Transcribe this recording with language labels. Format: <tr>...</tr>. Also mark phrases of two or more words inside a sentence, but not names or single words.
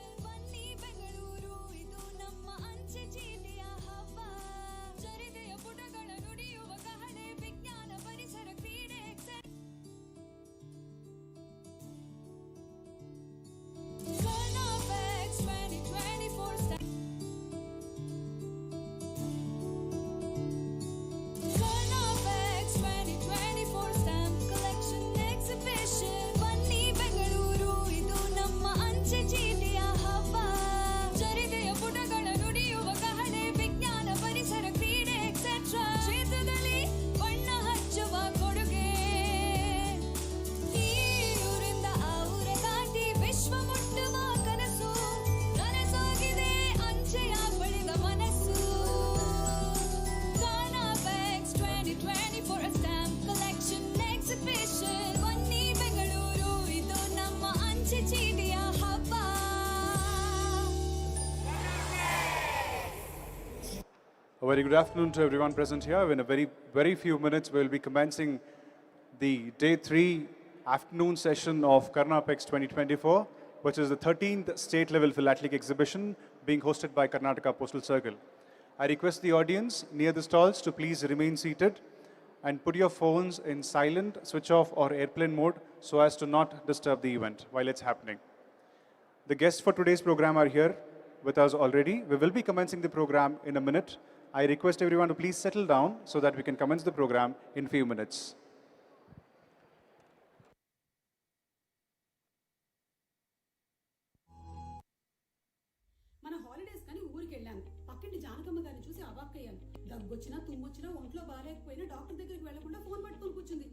<kn>ಬನ್ನಿ ಬೆಂಗಳೂರು, ಇದು ನಮ್ಮ ಅಂಚೆ ಚೀಟಿಯ ಹಬ್ಬ. ಚರಿತೆಯ ಪುಟಗಳ ನುಡಿಯುವ ಕಹಳೆ, ವಿಜ್ಞಾನ ಪರಿಸರ ಕ್ರೀಡೆ Karnapex-2024 stamp.</kn> <en>Karnapex-2024 stamp collection exhibition.</en> <kn>ಬನ್ನಿ ಬೆಂಗಳೂರು, ಇದು ನಮ್ಮ ಅಂಚೆ ಚೀಟಿಯ ಹಬ್ಬ. ಚರಿತೆಯ ಪುಟಗಳ ನುಡಿಯುವ ಕಹಳೆ, ವಿಜ್ಞಾನ ಪರಿಸರ ಕ್ರೀಡೆ ಎಕ್ಸೆಟ್ರಾ ಕ್ಷೇತ್ರದಲ್ಲಿ ಬಣ್ಣ ಹಚ್ಚುವ ಕೊಡುಗೆ. ಈ ಊರಿಂದ ಆ ಊರ ದಾಟಿ ವಿಶ್ವ ಮುಟ್ಟುವ ಕನಸು. ನನಸಾಗಿದೆ ಅಂಚೆಯ ಬಳಿದ ಮನಸ್ಸು.</kn> <en>Karnapex-2024 stamp collection exhibition.</en> <kn>ಬನ್ನಿ ಬೆಂಗಳೂರು, ಇದು ನಮ್ಮ ಅಂಚೆ ಚೀಟಿಯ ಹಬ್ಬ.</kn> <en>A very good afternoon to everyone present here. In a very few minutes, we'll be commencing the day 3 afternoon session of Karnapex 2024, which is the 13th state level philatelic exhibition being hosted by Karnataka Postal Circle. I request the audience near the stalls to please remain seated and put your phones in silent, switch off or airplane mode so as to not disturb the event while it's happening. The guests for today's program are here with us already. We will be commencing the program in a minute. I request everyone to please settle down so that we can commence the program in few minutes.</en> <te>మన హాలిడేస్ కానీ ఊరికి వెళ్ళాను. పక్కింటి జానకమ్మ గారిని చూసి అవాక్కయ్యాను. దగ్గొచ్చినా తుమ్మొచ్చినా ఒంట్లో బాగాలేకపోయినా డాక్టర్ దగ్గరికి వెళ్లకుండా ఫోన్ పట్టుకొని కూర్చుంది.</te>